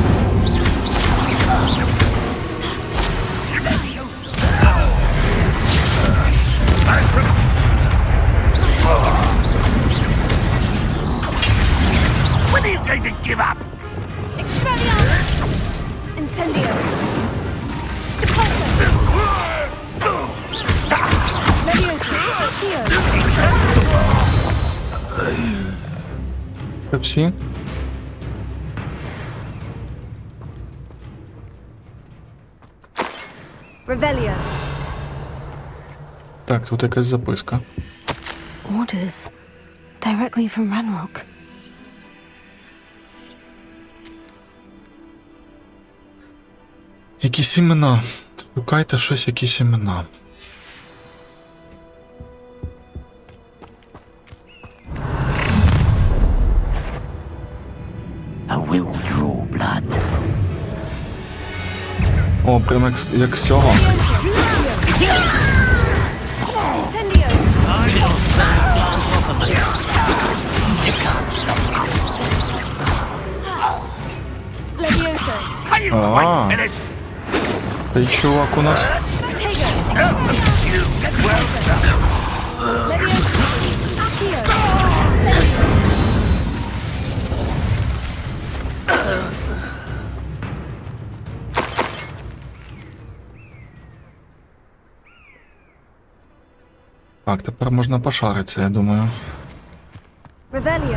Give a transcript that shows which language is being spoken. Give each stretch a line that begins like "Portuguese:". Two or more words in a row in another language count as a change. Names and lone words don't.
English: When are you going to give up? Expelliarmus! Incendio! Leviosa! Accio!
Ukrainian: Пепсі? Revelio! Так, тут якась записка.
English: Orders. Directly from Ranrock.
Ukrainian: Якісь імена. Шукайте щось, якісь імена.
English: I will draw blood.
Ukrainian: О, прям як з цього. Incendio! Leviosa!
English: Are you quite finished?
Ukrainian: Цей чувак у нас. Leviosa! Accio! Incendio! Так, тепер можна пошаритися, я думаю. Revelio!